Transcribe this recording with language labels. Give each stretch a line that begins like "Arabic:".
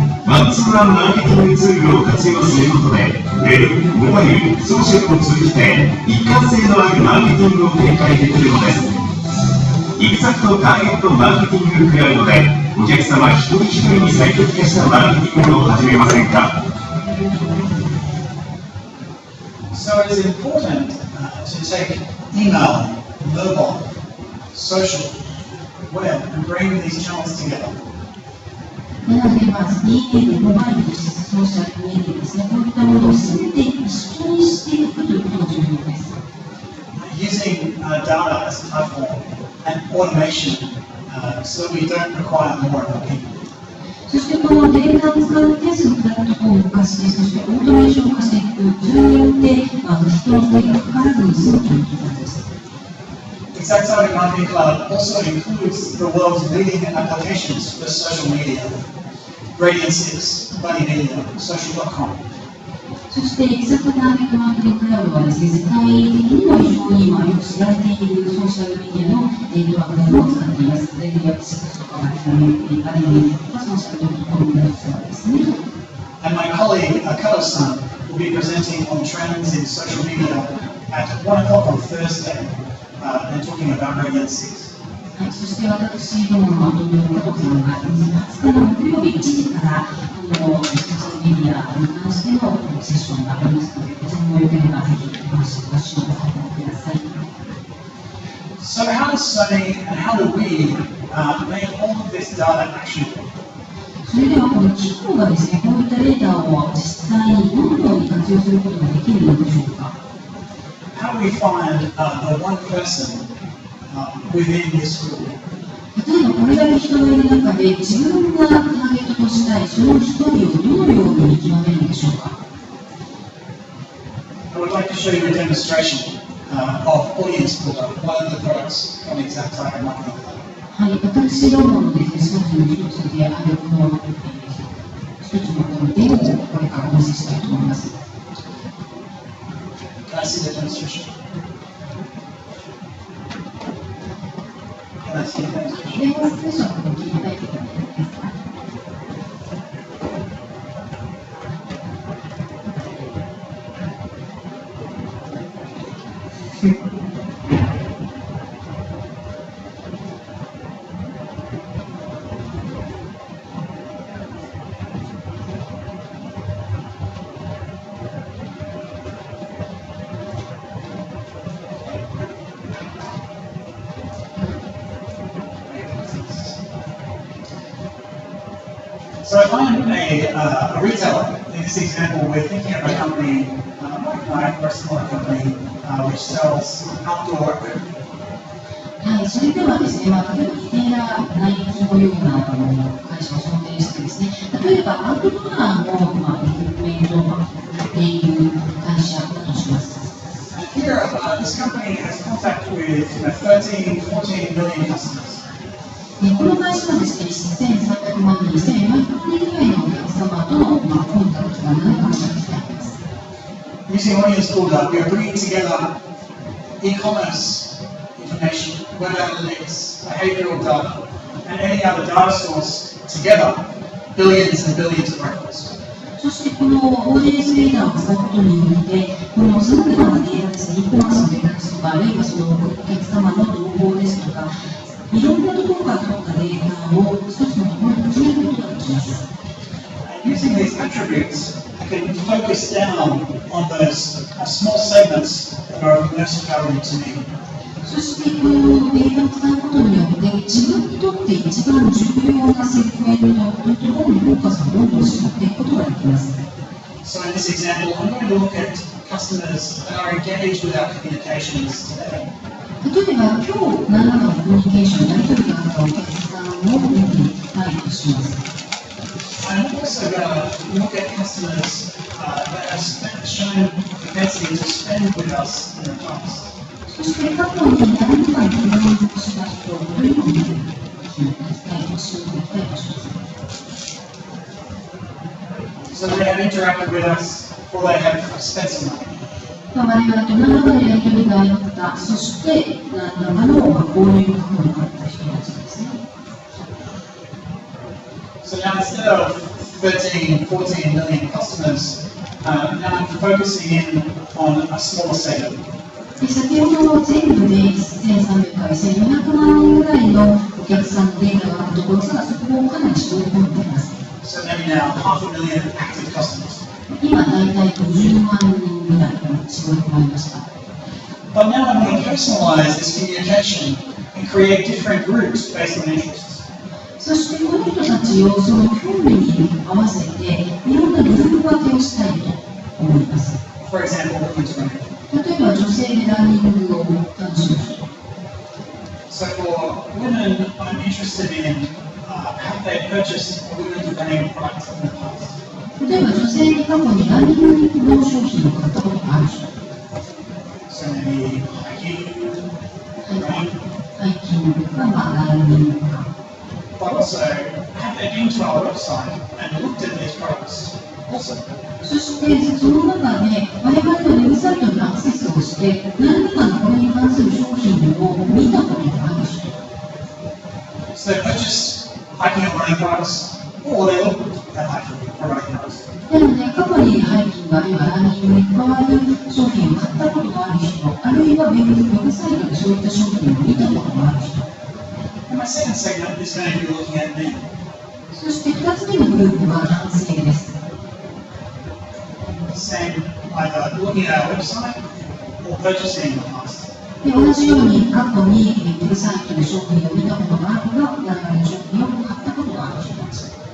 Japanese: ワンツーワンマーケティングツールを活用することで、ウェブ、モバイル、ソーシャルを通じて一貫性のあるマーケティングを展開できるのです。 ExactTarget Marketing Cloudでお客様一人一人に最適化したマーケティングを始めませんか？
English: So it is important to take email, mobile, social, web, and bring these channels together.
Japanese: なので、まず EA、モバイル、ソーシャルメディアですね、こういったものを全て一緒にしていくということが重要です。
English: Using data as a platform and automation so we don't require more of our people.
Japanese: そしてこのデータを使ってそのプラットフォームを化して、そしてオートメーション化していく、それによって人の手がかからずに済むということです。
English: ExactTarget Marketing Cloud also includes the world's leading applications for social media, Radian6, Buddy Media, Social.com.
Japanese: そしてExactTarget Marketing Cloudはですね、世界的にも非常によく知られているソーシャルメディアのネットワークなどを使っています。レディア6とかアリメディアとかソーシャルドットコムのツアーですね。
English: And my colleague, Kato-san, will be presenting on trends in social media at 1 o'clock on Thursday and talking about Radian6.
Japanese: そして私どもの同僚加藤さんが20日の木曜日1時からソーシャルメメディアに関してのセッションがありますので、こちらもよければぜひご視聴ください。
English: So how does Sony and how do we make all of this data actionable?
Japanese: それではこの企業がですね、こういったデータを実際にどのように活用することができるのでしょうか。
English: How do we find the one person within this group?
Japanese: 例えばこれだけ人がいる中で自分がターゲットとしたいその一人をどのように見極めるのでしょうか。
English: I would like to show you a demonstration of audience builder, one of the products from ExactTarget Marketing Cloud.
Japanese: はい、私どものですね、商品の一つであるこの一つのこのデモをこれからお見せしたいと思います。
English: Can I see the demonstration? Can I see the demonstration?
Japanese: デモンストレーションを聞いていただいていいですか。
English: So if I'm a retailer, in this example, we're thinking of a company, like Nike or a smaller company, which sells outdoor equipment.
Japanese: はい、それではですね、例えばリテイラー、ナイキのような会社を想定してですね、例えばアウトドアのエクイプメントを売っている会社だとします。
English: Here, this company has contact with 13, 14 million customers.
Japanese: この会社はですね、1300万人、1400万人ぐらいのお客様とのコンタクトが何回かしてあります。
English: Using audience builder, we are bringing together e-commerce information, web analytics, behavioral data, and any other data source together, billions and billions of records.
Japanese: そしてこのオーディエンスデータを使うことによって、このさまざまなデータですね、eコマースのデータですとか、あるいはそのお客様の動向ですとか、いろんなところから取ったデータを一つのところに集めることができます。
English: Using these attributes, I can focus down on those small segments that are of most value to me.
Japanese: そしてこのデータを使うことによって、自分にとって一番重要なセグメントというところにフォーカスをどんどん絞っていくことができます。
English: So in this example, I'm going to look at customers that are engaged with our communications today.
Japanese: 例えば、今日何らかのコミュニケーション、やり取りがあったお客さんを見ていきたいとします。
English: I'm also going to look at customers that have shown propensity to spend with us in the past.
Japanese: そして過去に何らかの満足した人というのを見ていきたいとします。
English: So they have interacted with us or they have spent some money.
Japanese: 我々と何らかのやり取りがあった、そして何らかの購入過去にあった人たちですね。
English: So now instead of 13, 14 million customers, now I'm focusing in on a smaller segment.
Japanese: 先ほど全部で1300から1400万人ぐらいのお客さんのデータがあるところからそこをかなり絞り込んでいます。
English: So maybe now 500,000 active customers.
Japanese: 今大体50万人ぐらい絞り込まれました。
English: But now I'm going to personalize this communication and create different groups based on interests.
Japanese: そしてこの人たちをその興味に合わせていろんなグループ分けをしたいと思います。
English: For example, women's running.
Japanese: 例えば女性でランニングを楽しむ人。
English: So for women, I'm interested in have they purchased a women's running product in the past.
Japanese: 例えば女性に過去にランニングの商品を買ったことがある人。
English: So maybe hiking, running.
Japanese: ハイキングとか、ランニングとか。
English: But also, have they been to our website and looked at these products also?
Japanese: そしてその中で我々のウェブサイトにアクセスをして何らかのこれに関する商品を見たことがある人。
English: So they purchased hiking and running products, or they looked at hiking or running products.
Japanese: なので過去にハイキングあるいはランニングに関わる商品を買ったことがある人、あるいはウェブサイトでそういった商品を見たことがある人。
English: And my second segment is going to be looking at men.
Japanese: そして2つ目のグループは男性です。
English: same either looking at our website or purchasing with us.
Japanese: で同じように過去にウェブサイトで商品を見たことがあるが、我々の商品を買ったことがある人たち。